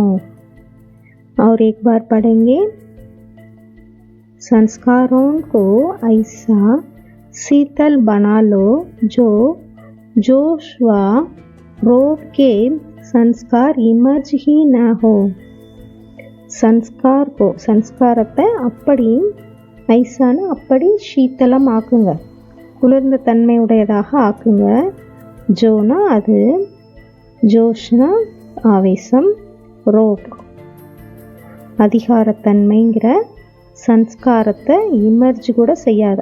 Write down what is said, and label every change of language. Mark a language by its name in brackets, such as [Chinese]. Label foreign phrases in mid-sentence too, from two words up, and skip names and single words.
[Hindi] और एक बार पढ़ेंगे, संस्कारों को ऐसा शीतल बना लो जो जोश व रोब के संस्कार इमर्ज ही न हो। संस्कार को, [Tamil] संस्कारத்தை அப்படி ஐசான அப்படி சீத்தலம் ஆக்குங்க, குளிர்ந்த தன்மையுடையதாக ஆக்குங்க. ஜோனா அது, ஜோஷ்னா ஆவேசம், ரோப் அதிகாரத்தன்மைங்கிற சன்ஸ்காரத்தை இமர்ஜ் கூட செய்யாத.